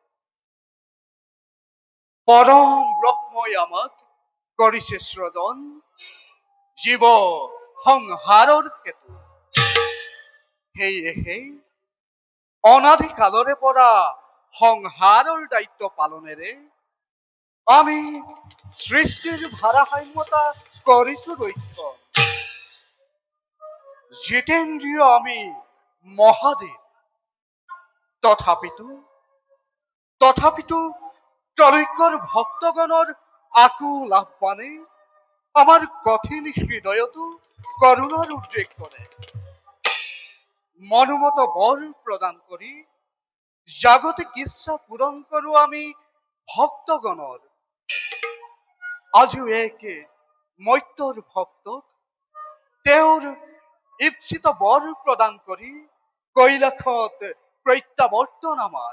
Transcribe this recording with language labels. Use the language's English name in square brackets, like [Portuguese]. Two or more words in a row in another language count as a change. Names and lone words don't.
[Assamese] পৰম ব্ৰহ্মই আমাক কৰিছে সৃজন জীৱ সংহাৰৰ হেতু সেয়েহে অনাদি কালৰে পৰা সংহাৰৰ দায়িত্ব পালনেৰে আমি সৃষ্টিৰ ভাৰসাম্যতা কৰিছো ৰক্ষণ জিতেন্দ্রীয় আমি মহাদেব। তথাপিতো ত্ৰৈকৰ ভক্তগণৰ আকুল আহ্বানে আমাৰ কঠিন হৃদয়তো করুণার উদ্রেক করে। মনোমত বর প্রদান করি জাগতিক ইচ্ছা পূরণ করো আমি ভক্তগণৰ। আজিও একে মৈত্যৰ ভক্তক তেওঁৰ ইপ্সিত বর প্রদান করি কৈলাসত প্ৰত্যাৱৰ্তন আমাৰ।